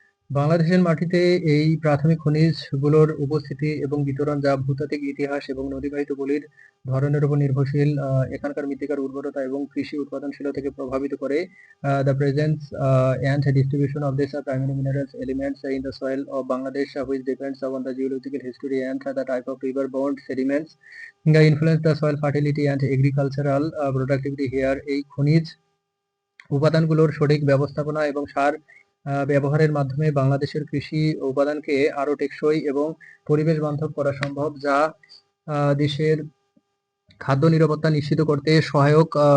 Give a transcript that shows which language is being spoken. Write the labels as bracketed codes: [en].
[bn] বাংলাদেশের মাটিতে এই প্রাথমিক খনিজগুলোর উপস্থিতি এবং বিতরণ যা ভূতাত্ত্বিক ইতিহাস এবং নদীবাহিত পলির ধরনের উপর নির্ভরশীল এখানকার মৃত্তিকার উর্বরতা এবং কৃষি উৎপাদনশীলতাকে প্রভাবিত করে। [en] The presence and distribution of these primary minerals elements in the soil of Bangladesh, which depends on the geological history and the type of river-borne sediments, influence the soil fertility and agricultural productivity here. [bn] এই খনিজ উপাদানগুলোর সঠিক ব্যবস্থাপনা এবং সার ব্যবহারের মাধ্যমে বাংলাদেশের কৃষি উপাদানকে আরো টেকসই এবং পরিবেশ বান্ধব করা সম্ভব, যা দেশের খাদ্য নিরাপত্তা নিশ্চিত করতে সহায়ক।